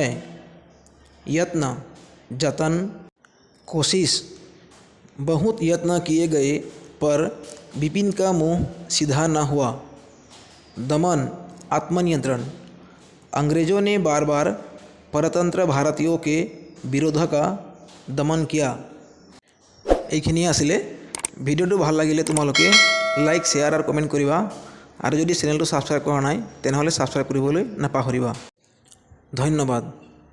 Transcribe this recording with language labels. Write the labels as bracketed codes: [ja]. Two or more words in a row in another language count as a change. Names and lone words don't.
[hi] यत्न, जतन, कोशिश। बहुत यत्न किए गए पर विपिन का मुंह सीधा न हुआ। दमन, आत्मनियंत्रण। अंग्रेज़ों ने बार बार परतंत्र भारतीयों के विरोध का दमन किया। [as] এইখিনিয়ে আছিলে। ভিডিওটো ভাল লাগিলে তোমালোকে লাইক, শেয়াৰ আৰু কমেণ্ট কৰিবা আৰু যদি চেনেলটো সাবস্ক্ৰাইব কৰা নাই তেনেহ'লে সাবস্ক্ৰাইব কৰিবলৈ নাপাহৰিবা। ধন্যবাদ।